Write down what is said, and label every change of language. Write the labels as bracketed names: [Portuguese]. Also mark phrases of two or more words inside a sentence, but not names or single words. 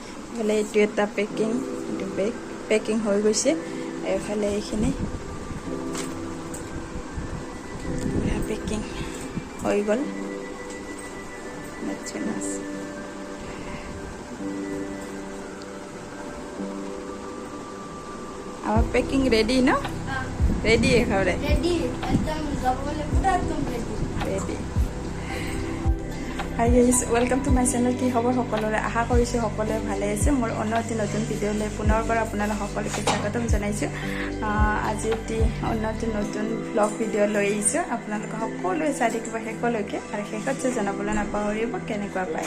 [Assamese] এফালে এইটো এটা পেকিং, এইটো পেকিং হৈ গৈছে। এফালে এইখিনি পেকিং হৈ গ'ল। [Bangla] আমার পেকিং রেডি না? রেডি একেবারে রেডি একদম যাবলে পুরো একদম [Assamese] রেডি। [English] Hi guys, welcome to my channel. [Assamese] কি খবৰ সকলোৰে? আশা কৰিছোঁ সকলোৱে ভালে আছে। মোৰ অন্য এটি নতুন ভিডিঅ'লৈ পুনৰবাৰ আপোনালোক সকলোকে স্বাগতম জনাইছোঁ। আজি এটি অন্য এটি নতুন ব্লগ ভিডিঅ' লৈ আহিছোঁ। আপোনালোকে সকলোৱে চাই থাকিব শেষলৈকে, আৰু শেষত যে জনাবলৈ নাপাহৰিব কেনেকুৱা পায়।